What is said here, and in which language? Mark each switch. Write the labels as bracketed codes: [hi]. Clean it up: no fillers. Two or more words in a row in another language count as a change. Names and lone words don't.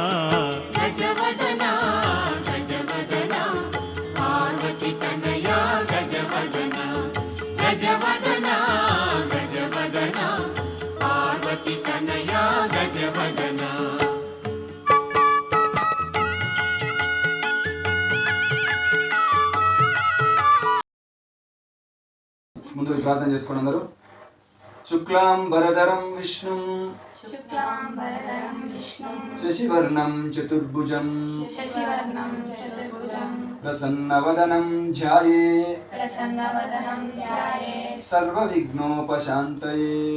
[sa] गजवदना गजवदना पार्वती तनया गजवदना गजवदना गजवदना पार्वती तनया गजवदना [te] ముందు ప్రార్థన చేసుకోండి అందరూ. [sa] శుక్లాం వరదరం విష్ణుం శశివర్ణం చతుర్భుజం ప్రసన్నవదనం ధ్యాయే సర్వవిఘ్నోపశాంతయే.